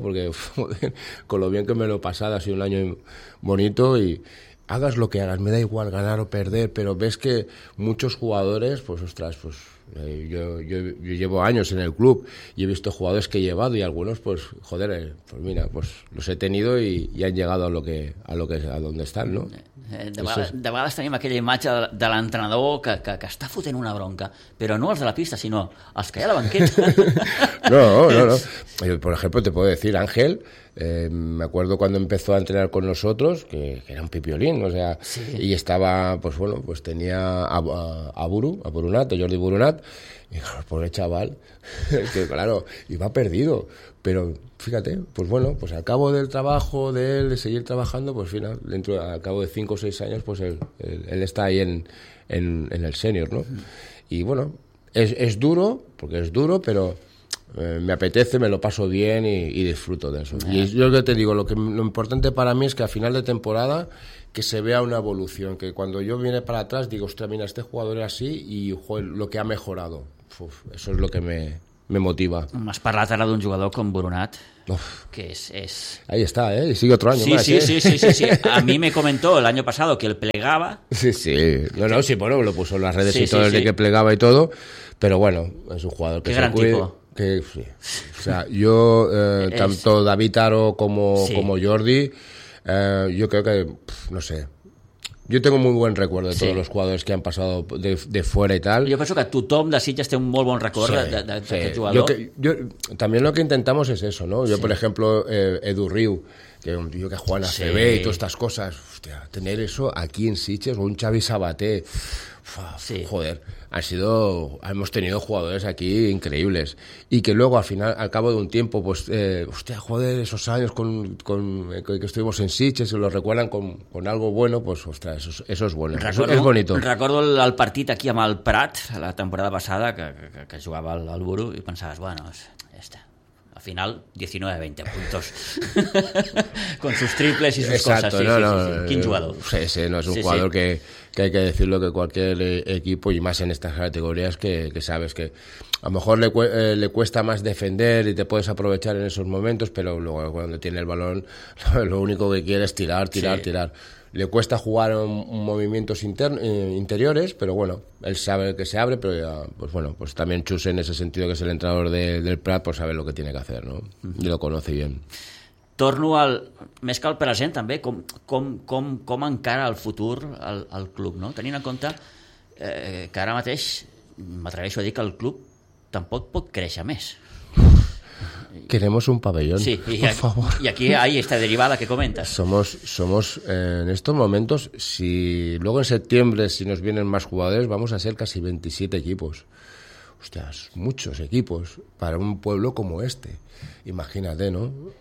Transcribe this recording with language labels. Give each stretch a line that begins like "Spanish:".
Spanish: Porque joder, con lo bien que me lo he pasado, ha sido un año bonito y hagas lo que hagas, me da igual ganar o perder, pero ves que muchos jugadores, pues ostras, pues. Yo llevo años en el club y he visto jugadores que he llevado y algunos pues joder, pues mira, pues los he tenido y han llegado a donde están, ¿no?
Catalan: De vegades tenim aquella imatge de l'entrenador que està fotent una bronca, però no els de la pista, sinó els que hi ha a la banqueta. No.
Spanish: Yo, por ejemplo, te puedo decir, Ángel, me acuerdo cuando empezó a entrenar con nosotros, que era un pipiolín, o sea, sí. Y estaba, pues bueno, pues tenía a Jordi Burunat, y el pobre chaval, que claro, iba perdido, pero... Fíjate, pues bueno, pues al cabo del trabajo de él, de seguir trabajando, pues final, dentro al cabo de 5 o 6 años, pues él está ahí en el senior, ¿no? Uh-huh. Y bueno, es duro, porque es duro, pero me apetece, me lo paso bien y disfruto de eso. Uh-huh. Y yo lo que te digo, lo importante para mí es que a final de temporada que se vea una evolución, que cuando yo viene para atrás digo, ostras, mira, este jugador es así y joder, lo que ha mejorado, eso es lo que me motiva.
Catalan: M'has parlat ara d'un jugador com Burunat, que és...
Spanish: Ahí está, ¿eh? Y sigue otro año sí, más. Sí, ¿eh? Sí, sí, sí, sí. A mí me comentó el año pasado que él plegaba. Sí, sí. No, no, sí, bueno, lo puso en las redes sí, y todo sí, el sí. De que plegaba y todo, pero bueno, es un jugador que qué gran cuide, tipo. Que, sí. O sea, yo, tanto David Aro como Jordi, yo creo que, no sé, yo tengo muy buen recuerdo de todos sí. Los jugadores que han pasado de fuera y tal. Yo pienso que
Catalan: tothom de Sitges té un molt bon record sí, de sí. Aquest jugador.
Spanish: Yo, también lo que intentamos es eso, ¿no? Yo, sí. Por ejemplo, Edu Riu, que es un tío que juega en ACB sí. Y todas estas cosas. Hostia, tener eso aquí en Sitges, o un Xavi Sabaté, sí. Joder, hemos tenido jugadores aquí increíbles. Y que luego, al final, al cabo de un tiempo, pues, hostia, joder, esos años con que estuvimos en Sitges, se lo recuerdan con algo bueno, pues, ostras, eso es bueno.
Catalan: Recordo,
Spanish: es bonito.
Catalan: Recordo el partit aquí amb el Prat, la temporada passada, que jugava al Buru, i pensaves, bueno, ja està.
Spanish: Al final, 19-20 puntos. Con sus triples y sus exacto, cosas. No, sí, no, sí, sí. ¿Quién jugador? Sí, no, es un sí, jugador sí. Que hay que decirlo que cualquier equipo, y más en estas categorías, que sabes que a lo mejor le cuesta más defender y te puedes aprovechar en esos momentos, pero luego cuando tiene el balón, lo único que quiere es tirar. Le cuesta jugar en movimientos interiores, pero bueno, él sabe que se abre, pero ya, pues bueno, pues también Chus en ese sentido, que es el entrenador del Prat, pues sabe lo que tiene que hacer, ¿no? Y lo conoce bien.
Catalan: Torno al més que al present també, com encara el futur al club, no? Tenint en compte que ara mateix m'atreveixo a dir que el club tampoc pot créixer més.
Spanish: Queremos un pabellón, sí, por favor. Y aquí hay esta derivada que comentas. Somos en estos momentos, si luego en septiembre si nos vienen más jugadores, vamos a ser casi 27 equipos. Hostias, muchos equipos para un pueblo como este. Imagínate, ¿no?